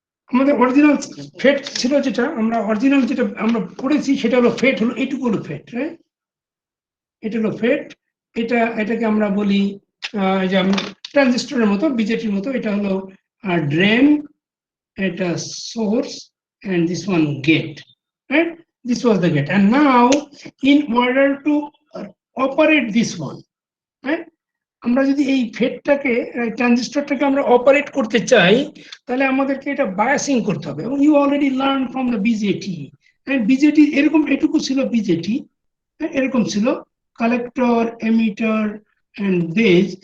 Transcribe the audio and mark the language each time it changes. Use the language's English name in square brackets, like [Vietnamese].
[Bangla] আমাদের original FET ছিল, যেটা আমরা অরিজিনাল যেটা আমরা পড়েছি সেটা হলো FET, হলো এইটুকু হলো FET, রাইট? এটা হলো FET। এটাকে আমরা বলি যে ট্রানজিস্টরের মতো, বিজেটির মতো। এটা হলো ড্রেন, এটা source, [English] and this one gate, right? This was the gate, and now in order to operate this one, right? [Bangla] আমরা যদি এই ফেটটাকে, ট্রানজিস্টরটাকে আমরা অপারেট করতে চাই, তাহলে আমাদেরকে এটা বায়াসিং করতে হবে। এবং [English] You already learn from the BJT. [Bangla] BJD এরকম, এটুকু ছিল বিজেটি, এরকম ছিল কালেক্টর, এমিটার এন্ড বেজ।